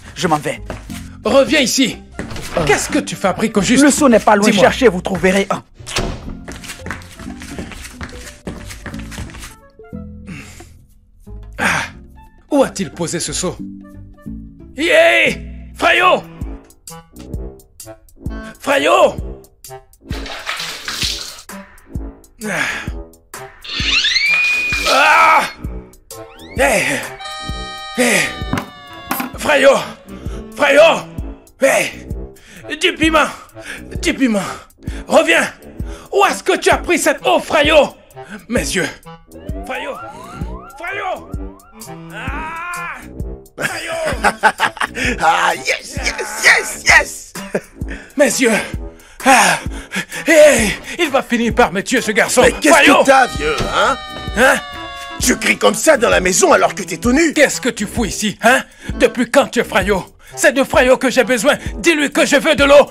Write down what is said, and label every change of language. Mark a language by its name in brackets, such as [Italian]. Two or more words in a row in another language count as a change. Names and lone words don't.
[French] Je m'en vais. Reviens ici. Qu'est-ce que tu fabriques au juste? Le seau n'est pas loin. Dis-moi. Cherchez, vous trouverez un. Où a-t-il posé ce seau? Yeah! Frayo! Frayo! Ah! Hey! Hey! Frayo! Frayo! Hey! Du piment! Du piment! Reviens! Où est-ce que tu as pris cette eau, Frayo? Mes yeux! Frayo! Frayo! Ah! Frayo! [English] Ah, yes, yes, yes, yes! [French] Mes yeux! Ah! Hey! Il va finir par me tuer, ce garçon! Mais qu'est-ce Frayo! que t'as, vieux, hein? Hein? Tu cries comme ça dans la maison alors que t'es tout nu? Qu'est-ce que tu fous ici, hein? Depuis quand tu es Frayo? C'est de Frayo que j'ai besoin. Dis-lui que je veux de l'eau.